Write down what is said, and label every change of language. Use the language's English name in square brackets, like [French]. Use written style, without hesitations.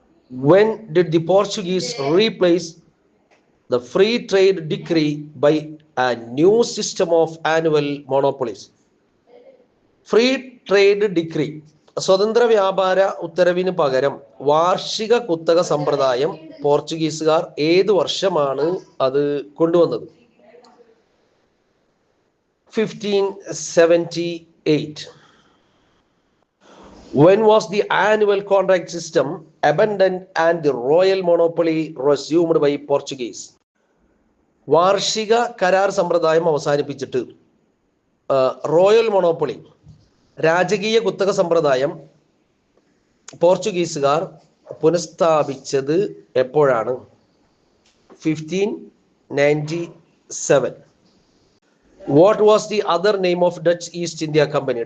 [English] When did the Portuguese replace the free trade decree by a new system of annual monopolies? [Malayalam] Free trade decree, സ്വതന്ത്ര വ്യാപാര ഉത്തരവിന് പകരം വാർഷിക കുത്തക സമ്പ്രദായം പോർച്ചുഗീസുകാർ ഏത് വർഷമാണ് അത് കൊണ്ടുവന്നത്? 1578. [English] When was the annual contract system abandoned and the royal monopoly resumed by Portuguese? [Malayalam] വാർഷിക കരാർ സമ്പ്രദായം അവസാനിപ്പിച്ചിട്ട് റോയൽ മോണോപ്പൊളി, രാജകീയ കുത്തക സമ്പ്രദായം പോർച്ചുഗീസുകാർ പുനഃസ്ഥാപിച്ചത് എപ്പോഴാണ്? [English] 1597. What was the other name of Dutch East India Company?